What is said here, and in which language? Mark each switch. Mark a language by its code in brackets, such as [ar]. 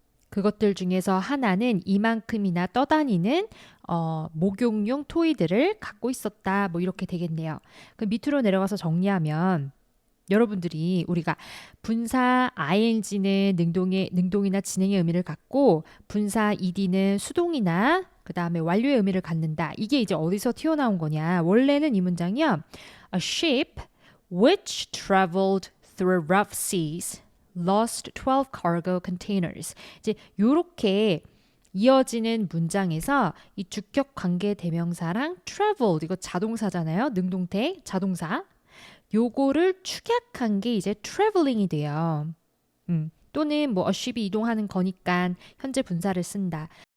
[ko] 그것들 중에서 하나는 이만큼이나 떠다니는 목욕용 토이들을 갖고 있었다. 이렇게 되겠네요. 그 밑으로 내려가서 정리하면 여러분들이 우리가 분사 ing는 능동이나 진행의 의미를 갖고 분사 ed는 수동이나 그 다음에 완료의 의미를 갖는다. 이게 이제 어디서 튀어나온 거냐. 원래는 이 문장이요. [en] A ship which traveled through rough seas lost 12 cargo containers. [ko] 이제 요렇게 이어지는 문장에서 이 주격 관계 대명사랑 traveled, 이거 자동사잖아요. 능동태 자동사. 요거를 축약한 게 이제 traveling이 돼요. 또는 a ship이 이동하는 거니까 현재 분사를 쓴다.